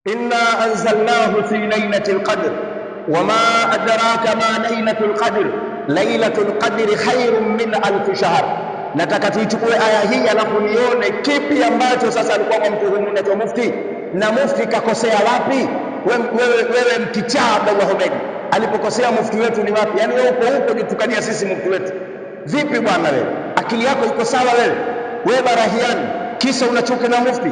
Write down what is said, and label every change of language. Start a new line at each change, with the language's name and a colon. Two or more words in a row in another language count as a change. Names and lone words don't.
Arabic: إنا أنزلناه في ليلة القدر وما أدراك ما ليلة القدر ليلة القدر خير من ألف شهر.
Swahili: Nataka tuichukue aya hii alafu nione kipi ambacho sasa alikuwa mtuhumu na mufti, na mufti kakosea wapi? Wewe mkichaa Abdullah Humedi, alipokosea mufti wetu ni wapi? Yani wewe uko huko jitukania sisi mufti wetu vipi bwana? Wewe akili yako iko sawa? Wewe barahiani, kisa unachuki na mufti?